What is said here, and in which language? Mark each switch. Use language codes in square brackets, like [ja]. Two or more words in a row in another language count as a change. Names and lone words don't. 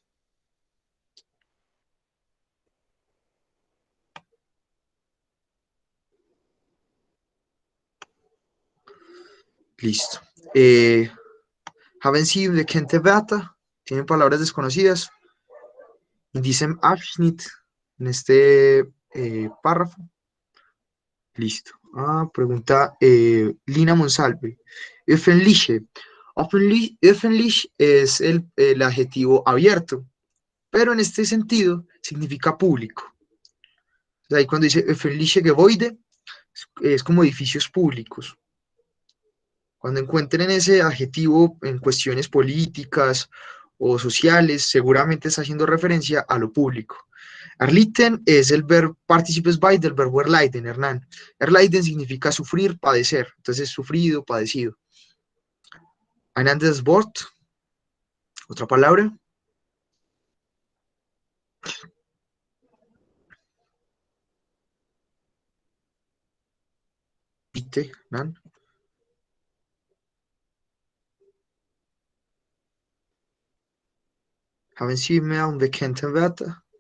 [es] Listo. [de] Haben Sie bekannte Wörter? [es] ¿Tienen palabras desconocidas? [de] In diesem Abschnitt, [es] en este párrafo. Listo. Pregunta Lina Monsalve. [de] Öffentliche. [es] Öffentlich es el adjetivo abierto, pero en este sentido significa público. O sea, ahí cuando dice [de] öffentliche Gebäude, [es] es como edificios públicos. Cuando encuentren ese adjetivo en cuestiones políticas o sociales, seguramente está haciendo referencia a lo público. Erlitten es el verbo participes by del verbo erleiden, Hernán. Erleiden significa sufrir, padecer. Entonces, sufrido, padecido. [de] Ein anderes Wort, [es] otra palabra. [de] Bitte, Hernán. Haben Sie mehr unbekannte Wörter?